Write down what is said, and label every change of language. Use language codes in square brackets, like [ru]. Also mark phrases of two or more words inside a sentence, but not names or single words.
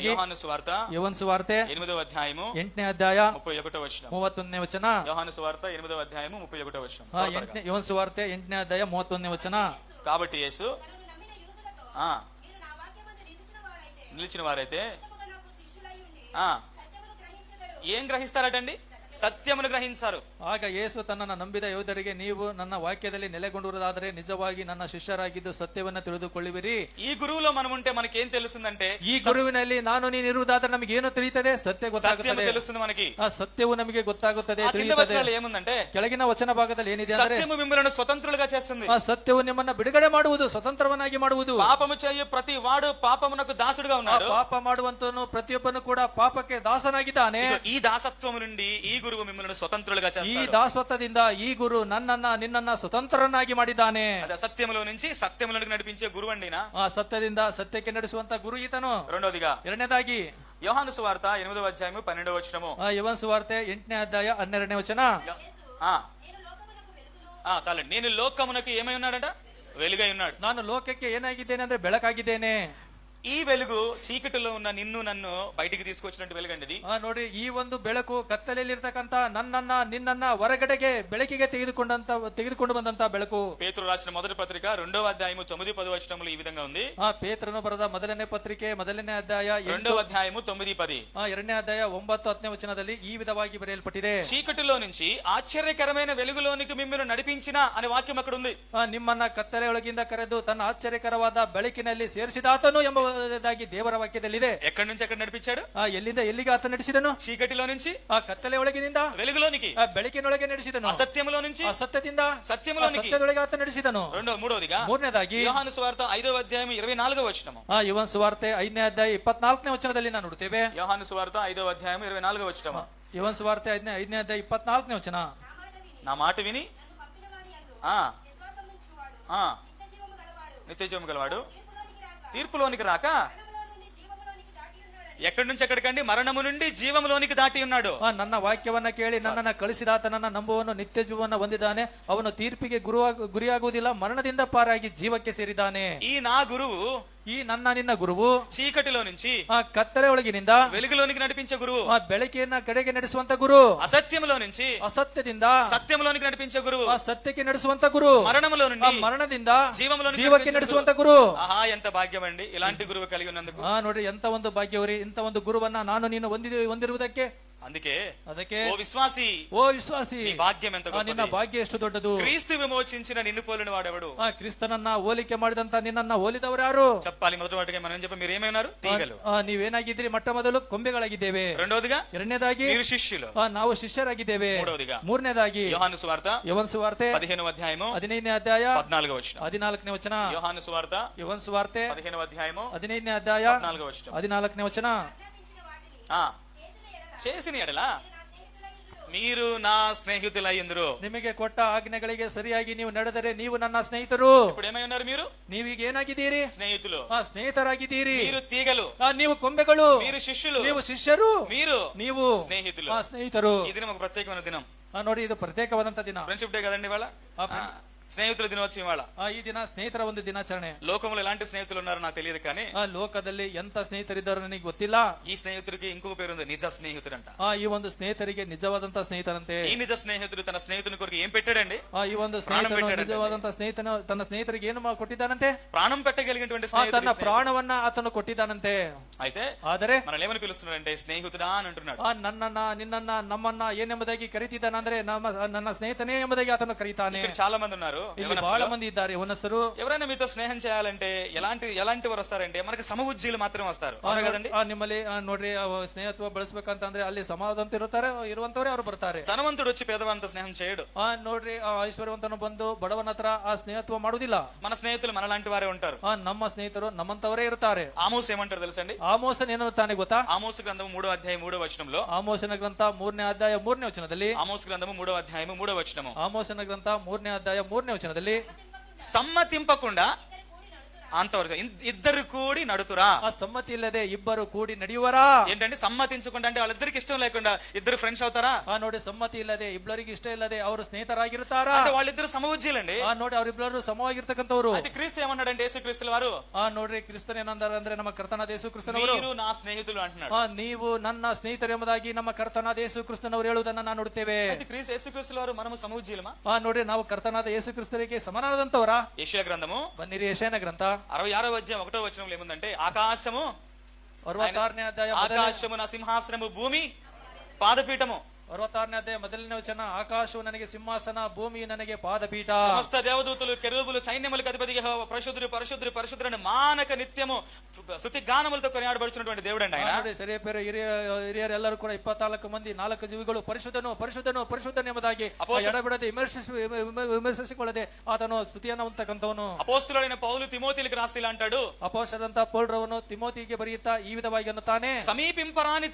[te] యోహాను సువార్త [kn] యోవన్ ಸುವಾರ್ತೆ [te] 8వ అధ్యాయము [kn] 8ನೇ ಅಧ್ಯಾಯ [te] 31వ వచనం. [kn] 31ನೇ ವಚನ. [te] యోహాను సువార్త 8వ అధ్యాయము 31వ వచనం. [kn] యోవన్ ಸುವಾರ್ತೆ 8ನೇ ಅಧ್ಯಾಯ 31ನೇ ವಚನ. [te] కాబట్టి యేసు నిలిచిన వారైతే ఏం గ్రహిస్తారటండి? సత్యమును గ్రహించారు. [kn] ಆಗ ಯೇಸು ತನ್ನನ್ನು ನಂಬಿದ ಯೋಧರಿಗೆ, ನೀವು ನನ್ನ ವಾಕ್ಯದಲ್ಲಿ ನೆಲೆಗೊಂಡಿರುವುದಾದರೆ ನಿಜವಾಗಿ ನನ್ನ ಶಿಷ್ಯರಾಗಿದ್ದು ಸತ್ಯವನ್ನ ತಿಳಿದುಕೊಳ್ಳುವಿರಿ. [te] ఈ గురువులో మనం ఉంటే మనకేం తెలుస్తుందంటే, [kn] ಈ ಗುರುವಿನಲ್ಲಿ ನಾನು ನೀನು ಇರುವುದಾದ್ರೆ ನಮಗೆ ಏನು ತಿಳಿಯುತ್ತದೆ? ಸತ್ಯ ಗೊತ್ತಾಗುತ್ತದೆ. [te] తెలుస్తుంది మనకి. [kn] ಆ ಸತ್ಯವು ನಮಗೆ ಗೊತ್ತಾಗುತ್ತದೆ, [te] ఆ కింద [kn] ತಿಳಿಯುತ್ತದೆ. [te] వచనాల్లో ఏముందంటే, [kn] ಕೆಳಗಿನ ವಚನ ಭಾಗದಲ್ಲಿ ಏನಿದೆ ಅಂದ್ರೆ, [te] సత్యము మిమ్మల్ని స్వతంత్రులుగా చేస్తుంది. [kn] ಆ ಸತ್ಯವು ನಿಮ್ಮನ್ನ ಬಿಡುಗಡೆ ಮಾಡುವುದು, ಸ್ವತಂತ್ರವನ್ನಾಗಿ ಮಾಡುವುದು. [te] పాపము చేయు ప్రతి వాడు పాపమునకు దాసుడుగా ఉన్నాడు. [kn] ಪಾಪ ಮಾಡುವಂತವನು ಪ್ರತಿಯೊಬ್ಬನು ಕೂಡ ಪಾಪಕ್ಕೆ ದಾಸನಾಗಿದ್ದಾನೆ. [te] ఈ దాసత్వము నుండి, ఈ గురువు మిమ్మల్ని స్వతంత్రులుగా [kn] ಈ [te] చేస్తాడు. [kn] ದಾಸತ್ವದಿಂದ ಈ ಗುರು ನಿನ್ನನ್ನ ಸ್ವತಂತ್ರನಾಗಿ ಮಾಡಿದ್ದಾನೆ. [te] అది అసత్యంలో నుంచి సత్యంలోనికి నడిపించే గురువు అండి ఈయన. [kn] ಆ ಸತ್ಯದಿಂದ ಸತ್ಯಕ್ಕೆ ನಡೆಸುವಂತ ಗುರು ಈತನು. [te] రెండోదిగా [kn] ಎರಡನೇದಾಗಿ [te] యోహాను సువార్త 8వ అధ్యాయము 12వ వచనము. [kn] ಯವನ್ ಸುವಾರ್ತೆ 8ನೇ ಅಧ್ಯಾಯ 12ನೇ ವಚನ. [te] చాలండి. నేను లోకమునకు ఏమై ఉన్నాడట? వెలుగై ఉన్నాడు. [kn] ನಾನು ಲೋಕಕ್ಕೆ ಏನಾಗಿದ್ದೇನೆ ಅಂದ್ರೆ ಬೆಳಕಾಗಿದ್ದೇನೆ. [te] ఈ వెలుగు చీకటిలో ఉన్న నిన్ను నన్ను బయటికి తీసుకొచ్చినట్టు వెలుగండి ఇది. [kn] ನೋಡ್ರಿ, ಈ ಒಂದು ಬೆಳಕು ಕತ್ತಲೆಯಲ್ಲಿರ್ತಕ್ಕಂತ ನಿನ್ನನ್ನ ಹೊರಗಡೆಗೆ ಬೆಳಕಿಗೆ ತೆಗೆದುಕೊಂಡು ಬಂದಂತ ಬೆಳಕು. [te] పేతురు రాసిన మొదటి పత్రిక 2వ అధ్యాయము 9-10 వచనములు ఈ విధంగా ఉంది. [kn] ಪೇತ್ರನು ಬರೆದ ಮೊದಲನೇ ಪತ್ರಿಕೆ 1ನೇ ಅಧ್ಯಾಯ [te] 2వ అధ్యాయము 9-10. [kn] 2ನೇ ಅಧ್ಯಾಯ 9-10ನೇ ವಚನದಲ್ಲಿ ಈ ವಿಧವಾಗಿ ಬರೆಯಲ್ಪಟ್ಟಿದೆ. [te] చీకటిలో నుంచి ಆಶ್ಚರ್ಯಕರమైన వెలుగులోనికి మిమ్మల్ని నడిపించిన అనే వాక్యం అక్కడ ఉంది. [kn] ನಿಮ್ಮನ್ನ ಕತ್ತಲೆಯೊಳಗಿಂದ ಕರೆದು ತನ್ನ ಆಶ್ಚರ್ಯಕರವಾದ ಬೆಳಕಿನಲ್ಲಿ ಸೇರಿಸಿದಾತನು ಎಂಬ ದೇವರ ವಾಕ್ಯದಲ್ಲಿದೆ. [te] ఎక్కడి నుంచి ఎక్కడ నడిపించాడు? [kn] ಎಲ್ಲಿಂದ ಎಲ್ಲಿಗೆ ಆತ ನಡೆಸಿದನು? [te] చీకటిలో నుంచి [kn] ಆ ಕತ್ತಲೆ ಒಳಗಿನಿಂದ [te] వెలుగులోనికి, [kn] ಬೆಳಕಿನೊಳಗೆ ನಡೆಸಿದನು. [te] అసత్యములో నుంచి [kn] ಅಸತ್ಯದಿಂದ [te] సత్యములోనికి, [kn] ಸತ್ಯದೊಳಗೆ ಆತ ನಡೆಸಿದನು. [te] మూడవదిగా [kn] ಮೂರನೇದಾಗಿ [te] యోహాను సువార్త 5వ అధ్యాయం 24వ వచనము. [kn] ಯವನ್ ಸುವಾರ್ತೆ 5ನೇ ಅಧ್ಯಾಯ 24ನೇ ವಚನದಲ್ಲಿ ನಾವು ನೋಡುತ್ತೇವೆ. [te] యోహాను సువార్త 5వ అధ్యాయం 24వ వచనము. [kn] ಯವನ್ ಸುವಾರ್ತೆ 5ನೇ ಅಧ್ಯಾಯ 24ನೇ ವಚನ. [te] నా మాట విని నిత్య జీవము గలవాడు తీర్పులోనికి రాక ఎక్కడి నుంచి ఎక్కడికండి? మరణము నుండి జీవములోనికి దాటి ఉన్నాడు. [kn] ನನ್ನ ವಾಕ್ಯವನ್ನ ಕೇಳಿ ನನ್ನನ್ನ ಕಳಿಸಿದಾತನನ್ನ ನಂಬುವನು ನಿತ್ಯ ಜೀವನ ಹೊಂದಿದ್ದಾನೆ. ಅವನು ತೀರ್ಪಿಗೆ ಗುರಿಯಾಗುವುದಿಲ್ಲ, ಮರಣದಿಂದ ಪಾರಾಗಿ ಜೀವಕ್ಕೆ ಸೇರಿದ್ದಾನೆ. [te] ఈ నా గురువు, [kn] ಈ ನಿನ್ನ ಗುರುವು [te] చీకటిలో నుంచి [kn] ಕತ್ತಲೆ ಒಳಗಿನಿಂದ [te] వెలుగులోనికి నడిపించే గురువు, [kn] ಬೆಳಕಿನ ಕಡೆಗೆ ನಡೆಸುವಂತ ಗುರು. [te] అసత్యములో నుంచి [kn] ಅಸತ್ಯದಿಂದ [te] సత్యములోనికి నడిపించే గురువు, [kn] ಸತ್ಯಕ್ಕೆ ನಡೆಸುವಂತ ಗುರು. [te] మరణములో నుండి [kn] ಮರಣದಿಂದ జీవಕ್ಕೆ ನಡೆಸುವಂತ ಗುರು. [te] ఆహా, ఎంత భాగ్యం అండి ఇలాంటి గురువు కలిగి ఉన్నందుకు. [kn] ನೋಡ್ರಿ, ಎಂತ ಒಂದು ಭಾಗ್ಯವರಿ, ಇಂತ ಒಂದು ಗುರುವನ್ನ ನಾನು ನೀನು ಹೊಂದಿರುವುದಕ್ಕೆ. [te] ಅದಕ್ಕೆ ఓ విశ్వాసి, నీ భాగ్యం ఎంత గొప్పది. [kn] ನಿನ್ನ ಭಾಗ್ಯ ಎಷ್ಟು ದೊಡ್ಡದು. [te] క్రీస్తు విమోచించిన నిన్ను పోలిన వాడెవడు? [kn] ಕ್ರಿಸ್ತನನ್ನ ಹೋಲಿಕೆ ಮಾಡಿದಂತ ನಿನ್ನನ್ನ ಹೋಲಿದವರು ಯಾರು? [te] చెప్పాలి. మొదటి మనం చెప్ప మీరు ఏమైనారు? తీగలు. [kn] ನೀವೇನಾಗಿದ್ದೀರಿ? ಮೊಟ್ಟ ಮೊದಲು ಕೊಂಬೆಗಳಾಗಿದ್ದೇವೆ. ಎರಡನೇದಾಗಿ [te] మీరు శిష్యులు, [kn] ನಾವು ಶಿಷ್ಯರಾಗಿದ್ದೇವೆ. ಮೂರನೇದಾಗಿ [te] యోహాను సువార్త [kn] ಯವನ್ ಸುವಾರ್ತೆ [te] 15వ అధ్యాయము [kn] 15ನೇ ಅಧ್ಯಾಯ [te] 14వ వచనం. [kn] 14ನೇ ವಚನ. [te] యోహాను సువార్త [kn] ಯವನ್ ಸುವಾರ್ತೆ [te] 15వ అధ్యాయము [kn] 15ನೇ ಅಧ್ಯಾಯ [te] 14వ వచనం. [kn] 14ನೇ ವಚನ. [te] చేసిన ఎడల మీరు నా స్నేహితులయ్యిందురు. [kn] ನಿಮಗೆ ಕೊಟ್ಟ ಆಜ್ಞೆಗಳಿಗೆ ಸರಿಯಾಗಿ ನೀವು ನಡೆದರೆ ನೀವು ನನ್ನ ಸ್ನೇಹಿತರು. [te] ఇప్పుడు ఏమై ఉన్నారు మీరు? [kn] ನೀವೀಗ ಏನಾಗಿದ್ದೀರಿ? [te] స్నేహితులు. [kn] ಸ್ನೇಹಿತರಾಗಿದ್ದೀರಿ. [te] మీరు తీగలు, [kn] ನೀವು ಕೊಂಬೆಗಳು. [te] మీరు శిష్యులు, [kn] ನೀವು ಶಿಷ್ಯರು, [te] ನೀವು స్నేహితులు. [kn] ಸ್ನೇಹಿತರು. [te] ఈ దినం ఒక ప్రత్యేకమైన దినం. [kn] ನೋಡಿ, ಇದು ಪ್ರತ್ಯೇಕವಾದಂತ ದಿನ. [en] friendship day [te] కదండి ఇవాళ. స్నేహితుల దినోత్సవం ఇవాళ. [kn] ಈ ದಿನ ಸ್ನೇಹಿತರ ಒಂದು ದಿನಾಚರಣೆ. [te] లోకంలో ఎలాంటి స్నేహితులు ఉన్నారో నాకు తెలియదు కానీ [kn] ಲೋಕದಲ್ಲಿ ಎಂತ ಸ್ನೇಹಿತರಿದ್ದಾರೋ ನನಗೆ ಗೊತ್ತಿಲ್ಲ. [te] ఈ స్నేహితుడికి ఇంకొక పేరు ఉంది, నిజ స్నేహితుడంట. [kn] ಈ ಒಂದು ಸ್ನೇಹಿತರಿಗೆ ನಿಜವಾದಂತ ಸ್ನೇಹಿತರಂತೆ. [te] ఈ నిజ స్నేహితుడు తన స్నేహితుని కొరకు ఏం పెట్టాడండి? [kn] ಈ ಒಂದು ನಿಜವಾದಂತ ಸ್ನೇಹಿತನು ತನ್ನ ಸ್ನೇಹಿತರಿಗೆ ಏನು ಕೊಟ್ಟಿದ್ದಾನಂತೆ? [te] ప్రాణం పెట్టగలిగినటువంటి [kn] ತನ್ನ ಪ್ರಾಣವನ್ನ ಆತನು ಕೊಟ್ಟಿದ್ದಾನಂತೆ. [te] అయితే [kn] ಆದರೆ [te] మనల్ని ఏమని పిలుస్తున్నాడంటే స్నేహితుడా అని అంటున్నాడు. [kn] ನನ್ನನ್ನ ನಿನ್ನನ್ನ ನಮ್ಮನ್ನ ಏನೆಂಬುದಾಗಿ ಕರೀತಿದ್ದಾನಂದ್ರೆ ನನ್ನ ಸ್ನೇಹಿತನೇ ಎಂಬುದಾಗಿ ಆತನು ಕರೀತಾನೆ. [te] చాలా మంది ఉన్నారు, [kn] ಬಹಳ ಮಂದಿ ಇದ್ದಾರೆ ಯವನಸ್ಥರು. [te] ఎవరైనా మీతో స్నేహం చేయాలంటే ఎలాంటి వారు వస్తారంటే మనకి సమవుజ్జీలు మాత్రమే వస్తారు, అవునా కదండి? [kn] ನಿಮ್ಮಲ್ಲಿ ನೋಡ್ರಿ, ಸ್ನೇಹತ್ವ ಬಳಸಬೇಕಂತಂದ್ರೆ ಅಲ್ಲಿ ಸಮಾಧಾನ ಇರುವಂತವರೇ ಅವರು ಬರ್ತಾರೆ. [te] ధనవంతుడు వచ్చి పేదవానితో స్నేహం చేయడు. [kn] ನೋಡ್ರಿ, ಐಶ್ವರ್ಯವಂತನು ಬಂದು ಬಡವನ ಹತ್ರ ಆ ಸ್ನೇಹತ್ವ ಮಾಡುದಿಲ್ಲ. [te] మన స్నేహితులు మనలాంటి వారే ఉంటారు. [kn] ನಮ್ಮ స్ನೇಹಿತರು ನಮ್ಮಂತವರೇ ಇರ್ತಾರೆ. [te] ఆమోస్ ఏమంటారు తెలుసండి? [kn] ಆಮೋಸನ್ ಏನು ತಾನೆ ಗೊತ್ತಾ? [te] ఆమోసు గ్రంథము 3వ అధ్యాయం 3వ వచనంలో, [kn] ಆಮೋಸನ ಗ್ರಂಥ 3ನೇ ಅಧ್ಯಾಯ 3ನೇ ವಚನದಲ್ಲಿ, [te] ఆమోసు గ్రంథము 3వ అధ్యాయము 3వ వచనము, [kn] ಆಮೋಸನ ಗ್ರಂಥ 3ನೇ ಅಧ್ಯಾಯ 3ನೇ ವಚನದಲ್ಲಿ, [te] సమ్మతింపకుండా అంతవరకు ఇద్దరు కూడి నడుతురా. [kn] ಆ ಸಮ್ಮತಿ ಇಲ್ಲದೆ ಇಬ್ಬರು ಕೂಡಿ ನಡೆಯುವರಾ. [te] ఏంటంటే సమ్మతించకుండా అంటే వాళ్ళిద్దరికి ఇష్టం లేకుండా ఇద్దరు ఫ్రెండ్స్ అవుతారా? [kn] ನೋಡಿ, ಸಮ್ಮತಿ ಇಲ್ಲದೆ ಇಬ್ಬರಿಗೆ ಇಷ್ಟ ಇಲ್ಲದೆ ಅವರು ಸ್ನೇಹಿತರಾಗಿರ್ತಾರಾ? [te] అంటే వాళ్ళిద్దరు సమవుజ్జీలండి. [kn] ನೋಡಿ, ಅವರಿಬ್ಬರು ಸಮವಾಗಿರ್ತಕ್ಕಂಥವ್ರು. [te] అది క్రీస్తు ఏమన్నాడంటే, యేసుక్రీస్తుల వారు [kn] ನೋಡ್ರಿ, ಕ್ರಿಸ್ತನ ಏನಂದ್ರೆ ನಮ್ಮ ಕರ್ತನಾದ ಯೇಸು ಕ್ರಿಸ್ತನವರು, [te] మీరు నా స్నేహితులు అంటున్నాడు. [kn] ನೀವು ನನ್ನ ಸ್ನೇಹಿತರು ಎಂಬುದಾಗಿ ನಮ್ಮ ಕರ್ತನಾದ ಯೇಸು ಕ್ರಿಸ್ತನವರು ಹೇಳುವುದನ್ನ ನಾವು ನೋಡುತ್ತೇವೆ. [te] యేసుక్రీస్తుల వారు మనము సమవుజ్జీలమా? [kn] ನೋಡ್ರಿ, ನಾವು ಕರ್ತನಾದ ಯೇಸು ಕ್ರಿಸ್ತರಿಗೆ ಸಮನಾದಂತವರ. ಯೆಶಾಯ ಗ್ರಂಥము ಬನ್ನಿರಿ, ಯೆಶಾಯನ ಗ್ರಂಥ [te] 66వ అధ్యాయం 1వ వచనంలో ఏముందంటే, ఆకాశము [kn] 66ನೇ ಅಧ್ಯಾಯ [te] ఆకాశము నా సింహాసనము, భూమి పాదపీఠము. [kn] 66ನೇ ಅಧ್ಯಾಯ 1ನೇ ವಚನ, ಆಕಾಶವು ನನಗೆ ಸಿಂಹಾಸನ, ಭೂಮಿ ನನಗೆ ಪಾದಪೀಠ. [te] సమస్త దేవదూతలు, కెరూబులు, సైన్యములకు అధిపతి యెహోవా పరిశుద్ధుడు పరిశుద్ధుడు పరిశుద్ధుడు మానక నిత్యము స్తుతి గానములతో కొనియాడబడుచున్నటువంటి దేవుడు అండి ఆయన. [kn] ಸರಿಯಪೇರು ಹಿರಿಯರೆಲ್ಲರೂ ಕೂಡ 24 ಮಂದಿ 4 ಜೀವಿಗಳು ಪರಿಶುದ್ಧನು ಪರಿಶುದ್ಧನು ಪರಿಶುದ್ಧನು ಎಂಬುದಾಗಿ ಎಡಬಿಡದೆ ವಿಮರ್ಶಿಸಿಕೊಳ್ಳದೆ ಆತನು ಸ್ತುತಿಯನ್ನು ಹೊಂದತಕ್ಕಂಥವನು. [te] అపోస్తలుడైన పౌలు తిమోతిలకు రాసి ఇలా అంటాడు, [kn] ಅಪೊಸ್ತಲರಂತ ಪೌಲರವನು ತಿಮೋತಿಗೆ ಬರೆಯುತ್ತಾ ಈ ವಿಧವಾಗಿ ಅನ್ನುತ್ತಾನೆ,